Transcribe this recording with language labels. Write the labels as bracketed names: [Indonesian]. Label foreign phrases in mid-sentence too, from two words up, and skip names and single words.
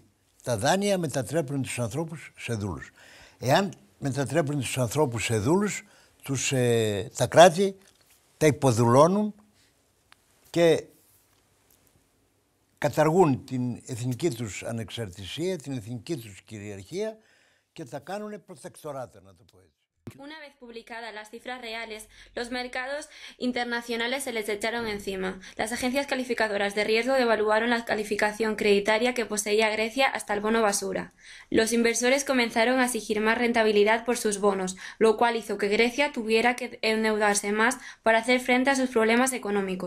[Greek] Τα δάνεια μετατρέπουν τους ανθρώπους σε δούλους. Εάν μετατρέπουν τους ανθρώπους σε δούλους, τα κράτη τα υποδουλώνουν και καταργούν την εθνική τους ανεξαρτησία, την εθνική τους κυριαρχία και τα κάνουν προτεκτοράτα, να το πω έτσι. [Spanish] Una vez publicadas las cifras reales, los mercados internacionales se les echaron encima. Las agencias calificadoras de riesgo devaluaron la calificación creditaria que poseía Grecia hasta el bono basura. Los inversores comenzaron a exigir más rentabilidad por sus bonos, lo cual hizo que Grecia tuviera que endeudarse más para hacer frente a sus problemas económicos.